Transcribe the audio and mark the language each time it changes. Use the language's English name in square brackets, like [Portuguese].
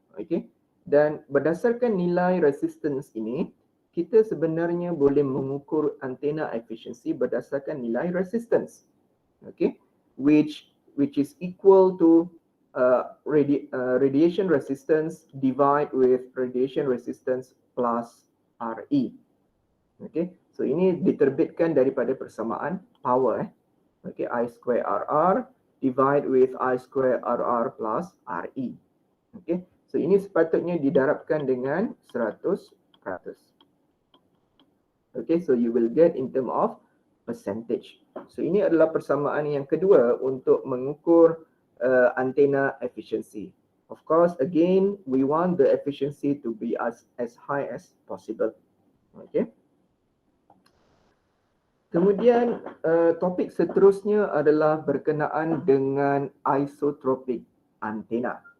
[Malay] Okay, dan berdasarkan nilai resistance ini, kita sebenarnya boleh mengukur antenna efficiency berdasarkan nilai resistance. [English] Okay, which is equal to radiation resistance divided with radiation resistance plus RE. [Malay] Okay, so ini diterbitkan daripada persamaan power. [English] Okay, I square RR divide with I square RR plus RE. [Malay] Okay, so ini sepatutnya didarabkan dengan 100%. [English] Okay, so you will get in term of percentage. [Malay] So ini adalah persamaan yang kedua untuk mengukur antenna efficiency. [English] Of course, again, we want the efficiency to be as high as possible. Okay. [Malay] Kemudian topik seterusnya adalah berkenaan dengan isotropic antenna.